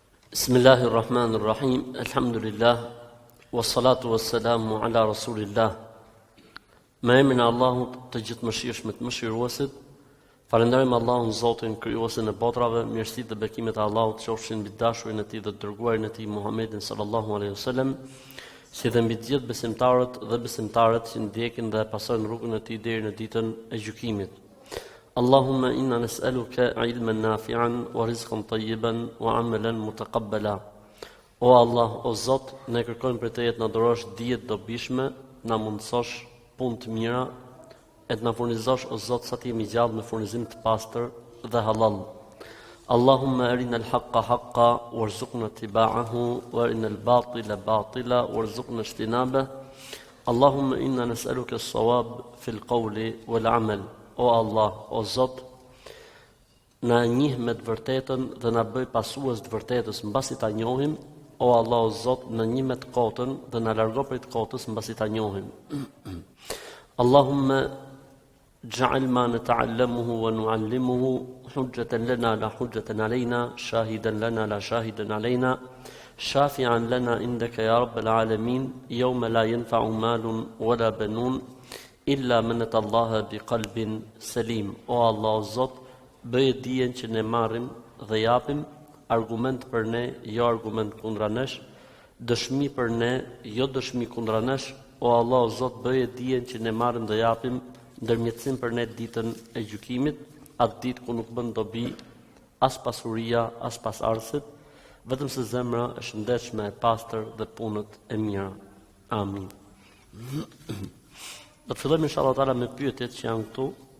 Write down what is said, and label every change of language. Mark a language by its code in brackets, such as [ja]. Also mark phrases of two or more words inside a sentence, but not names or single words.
[ar] بسم الله الرحمن الرحيم. الحمد لله. والصلاة والسلام على رسول الله. [sq] Me emrin e Allahut të gjithëmëshirshëm të mëshiruesit, falenderojmë Allahun Zotin krijuesin e botrave, mirësitë dhe bekimet e Allahut qofshin mbi dashurin e Tij dhe të dërguarin e Tij Muhammedin [ar] صلى الله عليه وسلم, [sq] si dhe mbi të gjithë besimtarët dhe besimtarët që ndjekin dhe pasojnë rrugën e Tij deri në ditën e gjykimit. [ar] اللهم إنا نسألك علما نافعا ورزقا طيبا وعملا متقبلا. [sq] O Allah, o Zot, ne kërkojmë për Teje të na dhurosh dije të dobishme, na mundësosh punë të mira, e të na furnizosh o Zot sa të jemi gjallë me furnizim të pastër dhe halal. [ar] اللهم أرنا الحق حقا وارزقنا اتباعه وأرنا الباطل باطلا وارزقنا اجتنابه. اللهم إنا نسألك الصواب في القول والعمل. [sq] O Allah, o Zot, na njeh me të vërtetën dhe na bëj pasues të vërtetës mbasi ta njohim. O Allah, o Zot, na njeh me të kotën dhe na largo prej të kotës mbasi ta njohim. [ar] اللهم اجعل ما نتعلمه ونعلمه حجة لنا لا حجة علينا، شاهدا لنا لا شاهدا علينا، شافعا لنا عندك يا رب العالمين، يوم لا ينفع مال ولا بنون إلا من أتى الله بقلب سليم. [sq] O Allah, o Zot, bëje dijen që ne marrim dhe japim, argument për ne, jo argument kundra nesh, dëshmi për ne, jo dëshmi kundra nesh. O Allah, o Zot, bëje dijen që ne marrim dhe japim, ndërmjetësim për ne ditën e gjykimit, atë ditë ku nuk bën dobi as pasuria, as pas arsit, vetëm se zemra e shëndetshme, e pastër dhe punët e mira. Amin. Do të fillojmë [ar] إن شاء الله تعالى [sq] me pyetjet që janë këtu.